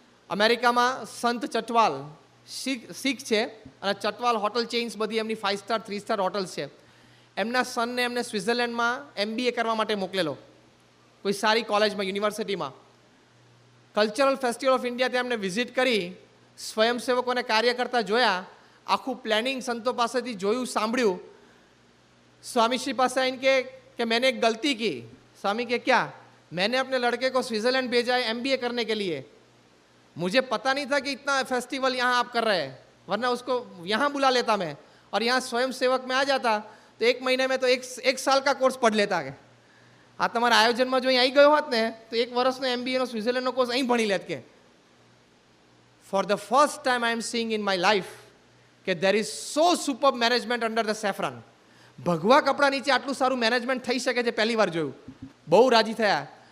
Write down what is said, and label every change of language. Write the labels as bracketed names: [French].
[Gujarati] અમેરિકામાં સંત ચટવાલ શીખ છે અને ચટવાલ હોટલ ચેઇન્સ બધી એમની 5 સ્ટાર 3 સ્ટાર હોટલ્સ છે. એમના સનને એમને સ્વિટ્ઝરલેન્ડમાં MBA કરવા માટે મોકલેલો, કોઈ સારી કોલેજમાં, યુનિવર્સિટીમાં. કલ્ચરલ ફેસ્ટિવલ ઓફ ઇન્ડિયા ત્યાં એમને વિઝિટ કરી, સ્વયંસેવકોને કાર્ય કરતા જોયા, આખું પ્લાનિંગ સંતો પાસેથી જોયું, સાંભળ્યું. [Hindi] स्वामीश्री पास आए कि मैंने एक गलती की. स्वामी के क्या? मैंने अपने लड़के को स्विट्जरलैंड भेजा है MBA करने के लिए. मुझे पता नहीं था कि इतना फेस्टिवल यहाँ आप कर रहे हैं, वरना उसको यहाँ बुला लेता मैं और यहाँ स्वयं सेवक में आ जाता तो 1 महीने में तो एक साल का कोर्स पढ़ लेता. [Gujarati] के આ તમારા આયોજનમાં જો અહીં આવી ગયો હોત ને તો 1 વર્ષનો MBA નો સ્વિટ્ઝરલેન્ડનો કોર્સ અહીં ભણી લેત. [English] કે for the first time I am seeing in my life કે there is so super management under the saffron. [Gujarati] ભગવા કપડા નીચે આટલું સારું મેનેજમેન્ટ થઈ શકે છે, પહેલી વાર જોયું. બહુ રાજી થયા.